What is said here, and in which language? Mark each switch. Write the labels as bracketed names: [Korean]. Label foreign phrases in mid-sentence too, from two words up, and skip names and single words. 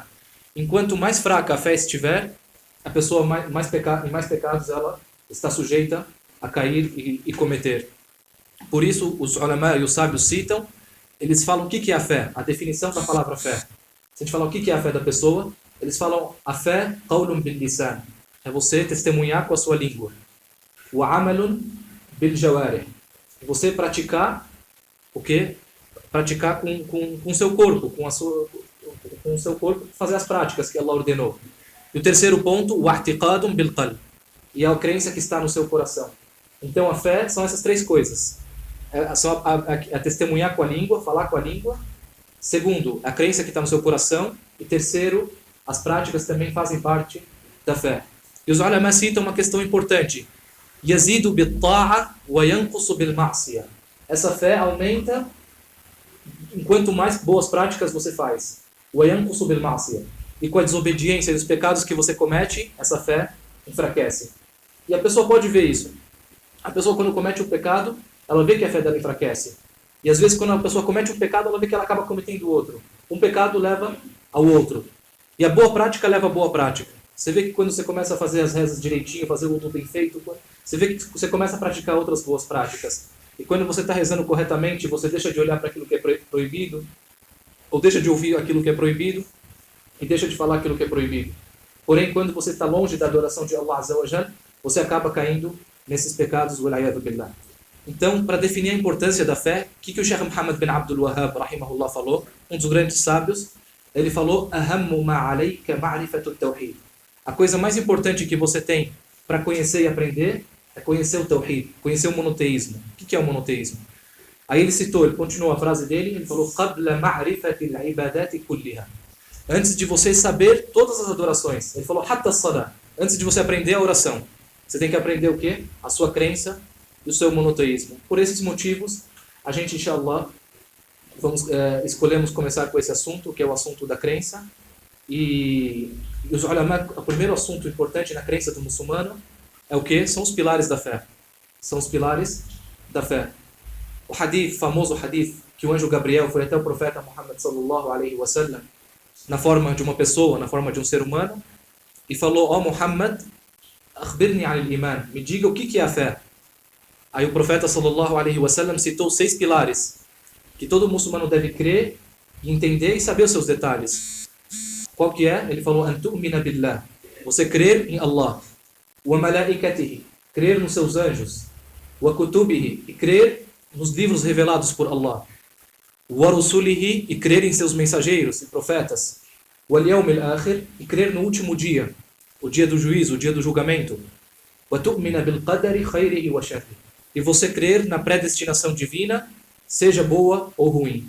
[Portuguese] Enquanto mais fraca a fé estiver, a pessoa em mais pecados ela está sujeita a cair e cometer. Por isso, os ulama e os sábios citam, eles falam o que é a fé, a definição da palavra fé. Se a gente falar o que é a fé da pessoa, eles falam a fé, [Arabic] قول باللسان, [Portuguese] é você testemunhar com a sua língua. [Arabic] وعمل بالجوارح, [Portuguese] você praticar o quê? Praticar com o seu corpo, com o seu corpo, fazer as práticas que Allah ordenou. E o terceiro ponto, o [Arabic] اعتقاد بالقلب, [Portuguese] e a crença que está no seu coração. Então a fé são essas três coisas. São a testemunhar com a língua, falar com a língua, Segundo, a crença que está no seu coração. E terceiro, as práticas também fazem parte da fé. E os ulama citam uma questão importante. [Arabic] يزيد بالطاعة وينقص بالمعصية. [Portuguese] Essa fé aumenta enquanto mais boas práticas você faz. [Arabic] وينقص بالمعصية. [Portuguese] E com a desobediência e os pecados que você comete, essa fé enfraquece. E a pessoa pode ver isso. A pessoa, quando comete um pecado, ela vê que a fé dela enfraquece. E às vezes, quando a pessoa comete um pecado, ela vê que ela acaba cometendo outro. Um pecado leva ao outro. E a boa prática leva à boa prática. Você vê que quando você começa a fazer as rezas direitinho, fazer o wudu bem feito, você vê que você começa a praticar outras boas práticas. E quando você está rezando corretamente, você deixa de olhar para aquilo que é proibido, ou deixa de ouvir aquilo que é proibido, e deixa de falar aquilo que é proibido. Porém, quando você está longe da adoração de [Arabic] الله عز وجل, [Portuguese] você acaba caindo nesses pecados, [Arabic] والعياذ بالله. [Portuguese] Então, para definir a importância da fé, o que o Sheikh Muhammad bin Abdul Wahhab, rahimahullah, falou? Um dos grandes sábios, ele falou: [Arabic] "أهم ما عليك معرفة التوحيد." [Portuguese] A coisa mais importante que você tem para conhecer e aprender é conhecer o tawhid, conhecer o monoteísmo. O que é o monoteísmo? Aí ele continuou a frase dele, ele falou: [Arabic] "قبل معرفة العبادات كلها." [Portuguese] Antes de você saber todas as adorações. Ele falou: [Arabic] "حتى الصلاة." [Portuguese] Antes de você aprender a oração. Você tem que aprender o quê? A sua crença e o seu monoteísmo. Por esses motivos, a gente, inshallah, escolhemos começar com esse assunto, que é o assunto da crença. E os ulama, o primeiro assunto importante na crença do muçulmano é o quê? São os pilares da fé. São os pilares da fé. O hadith, famoso hadith, que o anjo Gabriel foi até o profeta Muhammad [Arabic] صلى الله عليه وسلم, [Portuguese] na forma de uma pessoa, na forma de um ser humano, e falou: "Ó Muhammad, [Arabic] أخبرني الإيمان, [Portuguese] me diga o que é a fé." Aí o profeta [Arabic] صلى الله عليه وسلم [Portuguese] citou 6 pilares que todo muçulmano deve crer, entender e saber os seus detalhes. Qual que é? Ele falou: [Arabic] "أن تؤمن بالله", [Portuguese] você crer em Allah, [Arabic] وملائكته, [Portuguese] crer nos seus anjos, [Arabic] وكتبه, [Portuguese] e crer nos livros revelados por Allah, [Arabic] ورسله, [Portuguese] e crer em seus mensageiros e profetas, [Arabic] واليوم الآخر, [Portuguese] e crer no último dia, o dia do juízo, o dia do julgamento, [Arabic] وتؤمن بالقدر خيره وشره, [Portuguese] e você crer na predestinação divina, seja boa ou ruim.